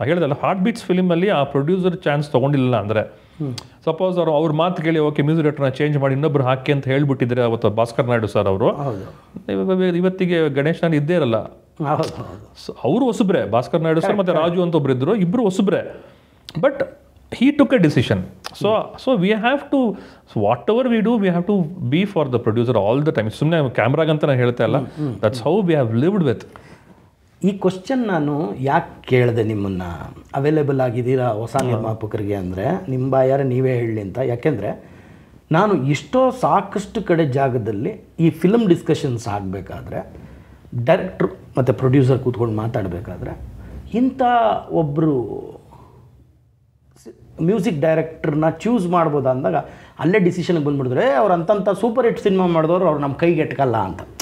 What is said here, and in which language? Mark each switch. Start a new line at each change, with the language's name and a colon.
Kannada: ಹೇಳಿದಲ್ಲ, heart beats ಫಿಲ್ಮಲ್ಲಿ ಆ producer chance ತೊಗೊಂಡಿಲ್ಲ ಅಂದರೆ, ಸಪೋಸ್ ಅವ್ರ ಮಾತು ಕೇಳಿ ಓಕೆ ಮ್ಯೂಸಿಕ್ ಡೈರೆಕ್ಟರ್ನ ಚೇಂಜ್ ಮಾಡಿ ಇನ್ನೊಬ್ರು ಹಾಕಿ ಅಂತ ಹೇಳ್ಬಿಟ್ಟಿದ್ರೆ ಅವತ್ತು ಭಾಸ್ಕರ್ ನಾಯ್ಡು ಸರ್ ಅವರು, ಇವತ್ತಿಗೆ ಗಣೇಶ್ ನಾನು ಇದ್ದೇ ಇರಲ್ಲ. ಅವರು ಹೊಸಬ್ರೆ, ಭಾಸ್ಕರ್ ನಾಯ್ಡು ಸರ್ ಮತ್ತು ರಾಜು ಅಂತ ಒಬ್ರು ಇದ್ದರು, ಇಬ್ಬರು ಹೊಸಬ್ರೆ.
English: But he took a decision. So we have to, so whatever we do, we have to be for the producer all the time.
Kannada: ಸುಮ್ಮನೆ ಕ್ಯಾಮ್ರಾಗಂತ ನಾನು ಹೇಳ್ತಾ ಇಲ್ಲ.
English: That's how we have lived with.
Kannada: ಈ ಕ್ವಶನ್ ನಾನು ಯಾಕೆ ಕೇಳಿದೆ ನಿಮ್ಮನ್ನು, ಅವೈಲೇಬಲ್ ಆಗಿದ್ದೀರಾ ಹೊಸ ನಿರ್ಮಾಪಕರಿಗೆ ಅಂದರೆ ನಿಮ್ಮ ಬಾಯಾರೆ ನೀವೇ ಹೇಳಲಿ ಅಂತ. ಯಾಕೆಂದರೆ ನಾನು ಸಾಕಷ್ಟು ಕಡೆ ಜಾಗದಲ್ಲಿ ಈ ಫಿಲ್ಮ್ ಡಿಸ್ಕಷನ್ಸ್ ಆಗಬೇಕಾದ್ರೆ, ಡೈರೆಕ್ಟ್ರು ಮತ್ತು ಪ್ರೊಡ್ಯೂಸರ್ ಕೂತ್ಕೊಂಡು ಮಾತಾಡಬೇಕಾದ್ರೆ, ಇಂಥ ಒಬ್ಬರು ಮ್ಯೂಸಿಕ್ ಡೈರೆಕ್ಟ್ರನ್ನ ಚೂಸ್ ಮಾಡ್ಬೋದು ಅಂದಾಗ ಅಲ್ಲೇ ಡಿಸಿಷನ್ಗೆ ಬಂದುಬಿಡಿದ್ರೆ ಅವ್ರು ಅಂತಂಥ ಸೂಪರ್ ಹಿಟ್ ಸಿನಿಮಾ ಮಾಡಿದವರು ಅವ್ರು ನಮ್ಮ ಕೈಗೆ ಎಟ್ಕಲ್ಲ ಅಂತ.